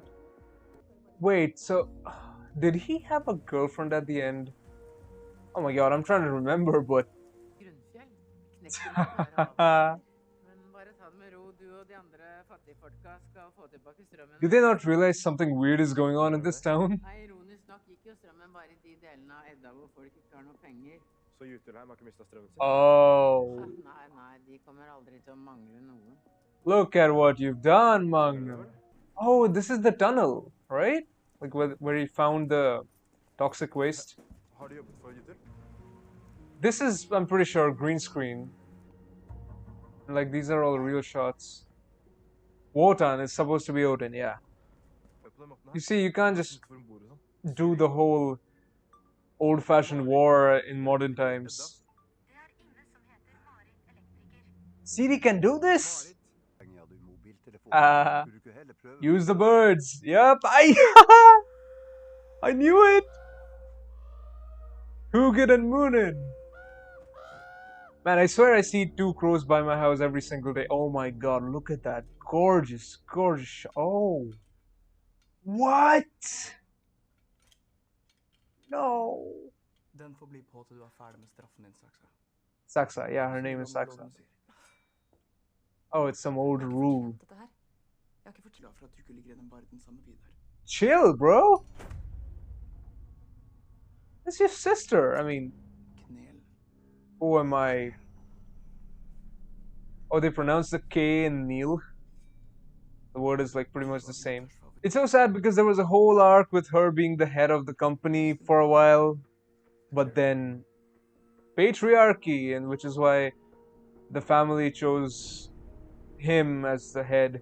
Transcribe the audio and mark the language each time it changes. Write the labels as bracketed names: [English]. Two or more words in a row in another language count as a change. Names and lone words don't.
[English] Wait, so did he have a girlfriend at the end? Oh my god, I'm trying to remember, but do they not realize something weird is going on in this town? [Norwegian] Så Jutelheim har ikke mistet strømmen sin. [English] Oh, look at what you've done, Magnum. Oh, this is the tunnel, right? Like where he found the toxic waste. [Norwegian] Har du jobbet for Jutel? [English] This is, I'm pretty sure, green screen. Like these are all real shots. Wotan is supposed to be Odin, yeah. [Norwegian] Hør på den måten her. [English] You see, you can't just [Norwegian] Utenfor en bord og sånn. [English] do the whole old-fashioned war in modern times. CD can do this? Use the birds. Yep, I knew it. Hugin and Moonin. Man, I swear I see 2 crows by my house every single day. Oh my god, look at that. Gorgeous, gorgeous. Oh. What? No. [Norwegian] Den får bli på til du er ferdig med straffen din, Saksa. [English] Saxa, yeah, her name is Saxa. Oh, it's some old rule. [Norwegian] Jeg er ikke for glad for at du ikke ligger i den verden sammen med Vidar. [English] Chill, bro. That's your sister. I mean, [Norwegian] Knel. [English] who am I? Oh, they pronounce the K in Neil. The word is like pretty much the same. It's so sad because there was a whole arc with her being the head of the company for a while, but then patriarchy, and which is why the family chose him as the head.